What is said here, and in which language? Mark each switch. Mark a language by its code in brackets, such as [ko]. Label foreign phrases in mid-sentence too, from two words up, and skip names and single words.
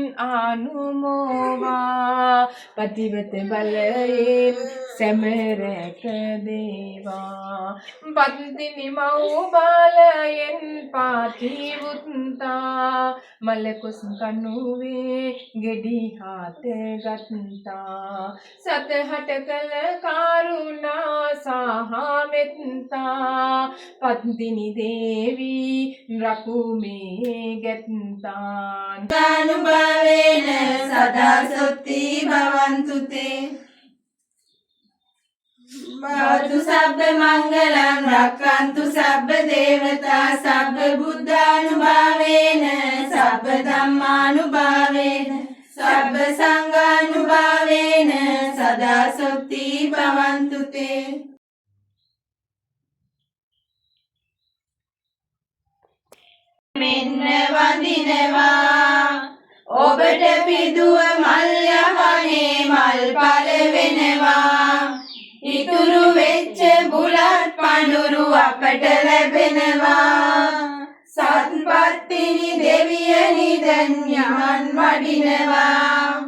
[si] ආනුමෝවා පතිවත බලයෙන් සැමරැක දේවා පත්තිනි මව් බාලයෙන් පාතිවුත්තා මලකුස් කනුවේ ගෙඩි හාත ගත්තා සතහට කල කරුණා සහමෙත්තා පත්තිනි දේවී රකුමේ ගැත්තා [pi] දානුභාවේන සදා සොත්ති භවන්තු තේ භවතු සබ්බ මංගලං රක්ඛන්තු සබ්බ දේවතා සබ්බ බුද්ධානුභාවේන සබ්බ ධම්මානුභාවේන සබ්බ සංඝානුභාවේන සදා සොත්ති භවන්තු තේ [si] මෙන්න වඳිනවා අපට පිදුව මල් යහනේ මල් පල වෙනවා ඉතුරු වෙච්ච බුලත් පඳුරු අපට ලැබෙනවා සත්පත්තිනි දෙවියනි දැන් යමන් වඩිනවා